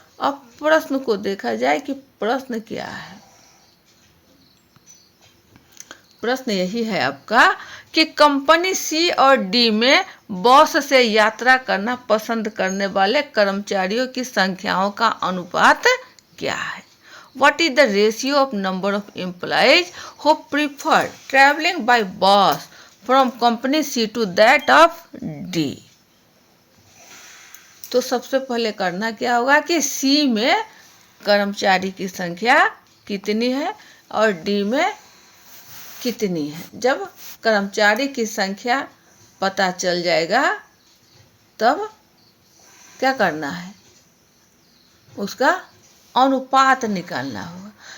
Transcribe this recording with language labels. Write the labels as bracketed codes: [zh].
[hi] अब प्रश्न को देखा जाए कि प्रश्न क्या है। प्रश्न यही है आपका कि कंपनी सी और डी में बस से यात्रा करना पसंद करने वाले कर्मचारियों की संख्याओं का अनुपात क्या है। [en] What is the ratio of number of employees who prefer traveling by bus from company C to that of D? [hi] तो सबसे पहले करना क्या होगा कि सी में कर्मचारी की संख्या कितनी है और डी में कितनी है। जब कर्मचारी की संख्या पता चल जाएगा तब क्या करना है, उसका अनुपात निकालना होगा।